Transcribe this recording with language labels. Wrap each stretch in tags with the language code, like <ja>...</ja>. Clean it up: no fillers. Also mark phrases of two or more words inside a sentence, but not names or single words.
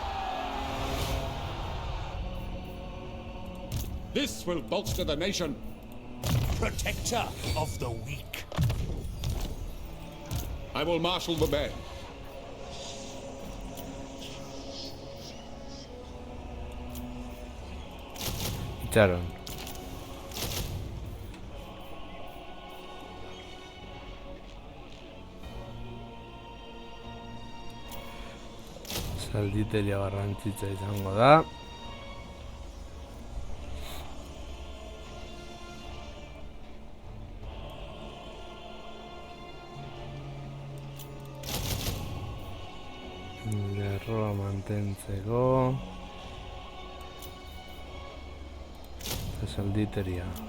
<en>This will bolster the nation. Protector of the weak. I will marshal the men.</en> <eu>Itxaron. Zalditeria garrantzitza izango da. Lerroa mantentzeko. Eta zalditeria.</eu>